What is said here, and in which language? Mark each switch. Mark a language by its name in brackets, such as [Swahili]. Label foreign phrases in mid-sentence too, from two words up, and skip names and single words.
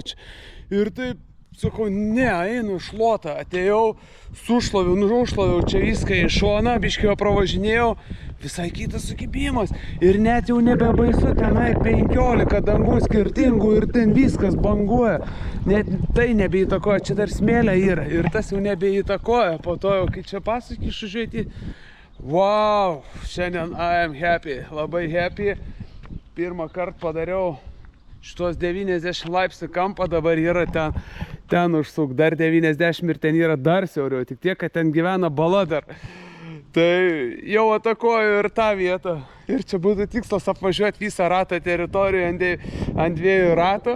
[Lithuanian] Ir taip, sakau, einu šluotą, atėjau, nušloviau čia viską į šoną, biškį pravažinėjau, visai kitas sukibimas. Ir net jau nebebaisu, tenai 15 dangų skirtingų ir ten viskas banguoja. Net tai nebeįtakoja, čia dar smėlė yra ir tas jau nebeįtakoja. Po to jau, kai čia pasakį išvažiuoti, wow, šiandien [English] I am happy, [Lithuanian] labai happy. Pirmą kartą padariau šitos 90 laipsnių kampą, dabar yra ten užsuk dar 90 ir ten yra dar siauriau, tik tiek, kad ten gyvena bala dar. Tai jau atakoju ir tą vietą. Ir čia būtų tikslas apvažiuoti visą ratą teritoriją ant 2 ratų.